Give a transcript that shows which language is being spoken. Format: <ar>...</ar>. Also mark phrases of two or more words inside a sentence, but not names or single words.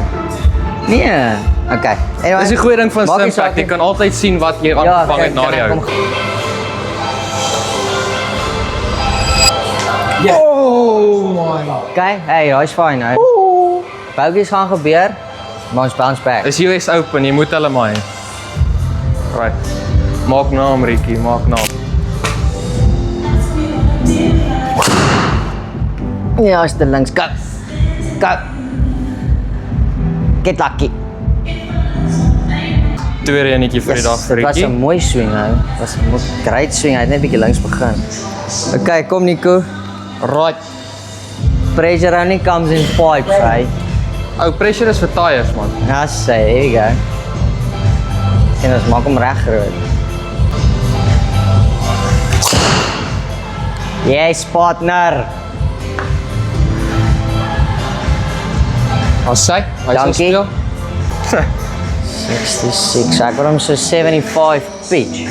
<af>Nee. Okay. Anyway, Dis die goeie ding van maak nie Stimpack, saak jy nie. kan altyd sien wat jy aangevang het na kan ek jou. hom-</af> <en>Oh my.</en> <af>Okay, hey, hy's fine nou. Bogies gaan gebeur, maar ons bounce back. Is US Open, jy moet hulle maai. Right. Maak naam Ricky, maak naam. Ja, is te links.</af> <en>Go. Go. Get lucky.</en> <af>Tweede enetjie vir die dag vir Dit was Ricky. 'n mooi swing nou. Dit was 'n great swing. Hy het net 'n bietjie links begin. Okay, kom Nico.</af> <en>Right. Pressure only comes in pipes, right?</en> <af>Ou pressure is vir tyres man. Ja, sê,</af> <en>here you go.</en> <af>En ons maak hom reg groot.</af> <en>Yes, partner.</en> <af>As sy, hy sal Dankie. speel. 66. Ek wil hom so 75 pitch.</af>